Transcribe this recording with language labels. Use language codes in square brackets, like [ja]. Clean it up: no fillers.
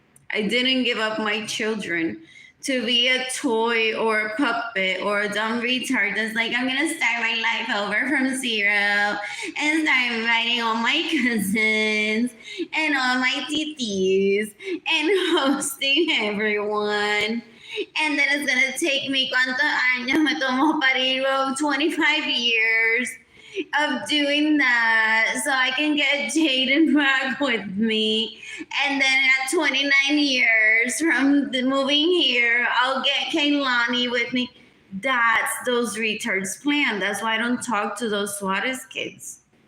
[en] I didn't give up my children to be a toy or a puppet or a dumb retard that's like, I'm gonna start my life over from zero and start inviting all my cousins and all my titis and hosting everyone. And then it's gonna take me, [es] ¿cuántos años me tomó parir? [en] 25 years. of doing that so I can get Jaden back with me. And then at 29 years from the moving here, I'll get Kaylani with me. That's those retards' plan. That's why I don't talk to those Suarez kids.